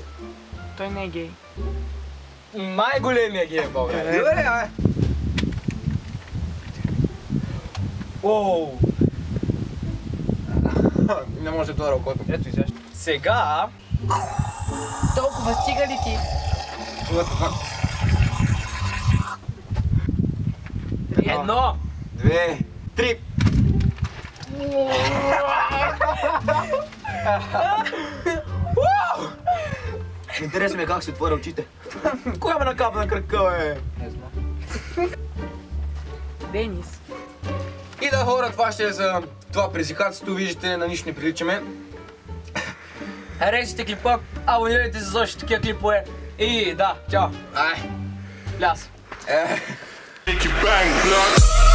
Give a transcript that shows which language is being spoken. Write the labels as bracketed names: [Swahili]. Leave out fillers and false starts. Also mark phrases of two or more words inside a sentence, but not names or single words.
[Bulgarian] Той не е гей. Най-големия гей в България. Добре, бе. Оу. Не може да ръкото. Ето и сега. Сега... Толкова стига ли ти? [English] What the fuck? [Bulgarian] Едно. 2, 3. Интересно ми е как си отворя очите. Кой ме накапа на кръка, бе? Не знам. Денис. И да, хора, това ще е за това предизвикателство. Виждате, на нищо не приличаме. Харесайте клипа, абонирайте се за още такива клипове. И да, чао. Ай. Пляс. Е. [English] Make you bang, blood.